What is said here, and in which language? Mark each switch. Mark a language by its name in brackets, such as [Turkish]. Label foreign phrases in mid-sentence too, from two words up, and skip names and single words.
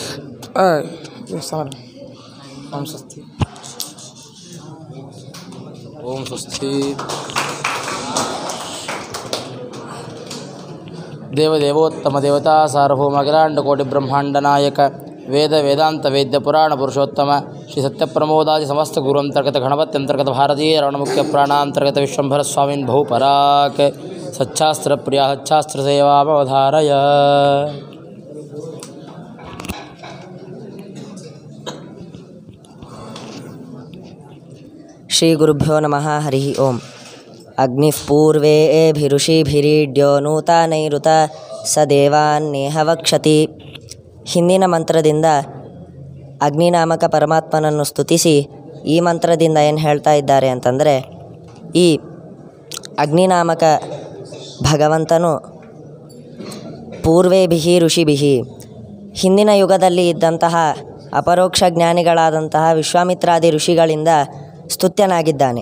[Sanskrit] ओम स्वस्ति ओम स्वस्ति देवदेवोत्तम देवता सार्वभौम अखिलांडकोटि ब्रह्मांड नायक वेद वेदांत वेद्य पुराण पुरुषोत्तम श्री सत्यप्रमोदादि समस्त गुरुअंतर्गत गणपत्यंतर्गत भारतीय रमण मुख्य प्राणांतर्गत विश्वंभर स्वामीन बहुपराक सच्छास्त्र प्रिया सच्छास्त्र सेवावधारय। श्रीगुरुभ्यो नमः हरिः ओम्। अग्निः पूर्वेभिऋषिभिरीड्यो नूतनैरुत स ದೇವಾನ್ನೇಹ ವಕ್ಷತಿ। [Kannada] ಹಿಂದಿನ ಮಂತ್ರದಿಂದ ಅಗ್ನಿನಾಮಕ ಪರಮಾತ್ಮನನ್ನು ಸ್ತುತಿಸಿ ಈ ಮಂತ್ರದಿಂದ ಏನು ಹೇಳ್ತಾ ಇದ್ದಾರೆ ಅಂತಂದರೆ, ಈ ಅಗ್ನಿನಾಮಕ ಭಗವಂತನು [Sanskrit] ಪೂರ್ವೇಭಿಹಿ ಋಷಿಭಿಹಿ [Kannada] ಹಿಂದಿನ ಯುಗದಲ್ಲಿ ಇದ್ದಂತಹ ಅಪರೋಕ್ಷ ಜ್ಞಾನಿಗಳಾದಂತಹ ವಿಶ್ವಾಮಿತ್ರಾದಿ ಋಷಿಗಳಿಂದ ಸ್ತುತ್ಯನಾಗಿದ್ದಾನೆ.